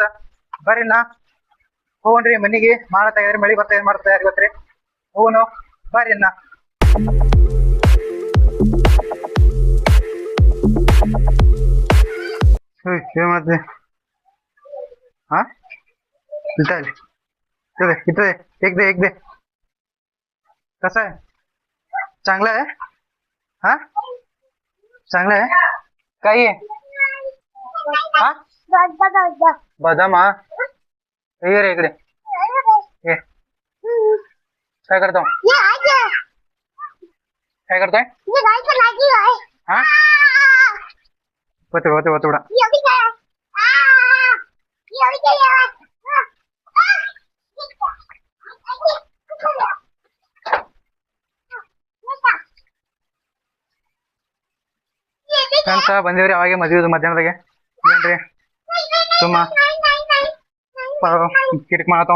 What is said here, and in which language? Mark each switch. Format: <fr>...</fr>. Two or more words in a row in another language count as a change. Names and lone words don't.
<kn>ಬರ್ರಿ ನಾ ಹೋಗೋಣ್ರಿ ಮನಿಗೆ. ಮಾಡತಾ ಇದ್ರಿ ಮಳಿ ಬರ್ತಾ ಏನ್ ಮಾಡ್ತಾ ಗೊತ್ತ್ರಿ. ಹೋಗೋನು ಬರ್ರಿ ನಾ. ಏನ್ ಮಾಡ್ತಿ?</kn> <mr>ಹಾ इथं एक दे कसं आहे? चांगलं आहे? हा चांगलं आहे. काही आहे? हा बदाम. हा ये रे इकडे ये. काय करतो? काय करतोय? हा थोडा</mr> <kn>ಫ್ರೆಂಡ್ಸ್ ಬಂದಿವ್ರಿ. ಅವಾಗೆ ಮದುವೆ ಮಧ್ಯಾಹ್ನದಾಗೆ ಏನ್ರಿ ಸುಮ್ಮ ಕಿರಿಕ್ ಮಾಡತ್ತವ್ರಿ.</kn>